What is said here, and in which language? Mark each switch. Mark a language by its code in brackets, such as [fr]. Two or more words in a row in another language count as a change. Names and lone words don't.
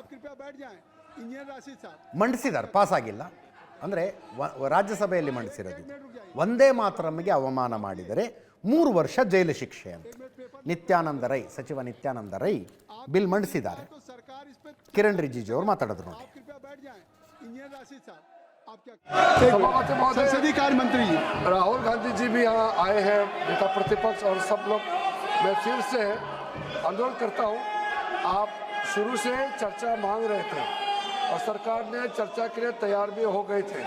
[kn] ಮಂಡಿಸಿದ್ದಾರೆ, ಪಾಸ್ ಆಗಿಲ್ಲ. ಅಂದರೆ ರಾಜ್ಯಸಭೆಯಲ್ಲಿ ಮಂಡಿಸಿರೋದು. ವಂದೇ ಮಾತರಮ್ಗೆ ಅವಮಾನ ಮಾಡಿದರೆ 3 ವರ್ಷ ಜೈಲು ಶಿಕ್ಷೆ ಅಂತ ನಿತ್ಯಾನಂದ ರೈ, ಸಚಿವ ನಿತ್ಯಾನಂದ ರೈ ಬಿಲ್ ಮಂಡಿಸಿದ್ದಾರೆ. ಕಿರಣ್ ರಿಜಿಜು ಅವರು ಮಾತಾಡಿದ್ರು ನೋಡಿ. [hi] संसदीय कार्य मंत्री राहुल गांधी जी भी यहाँ आए हैं, नेता प्रतिपक्ष और सब लोग। मैं फिर से अनुरोध करता हूँ, आप शुरू से चर्चा मांग रहे थे और सरकार ने चर्चा के लिए तैयार भी हो गए थे।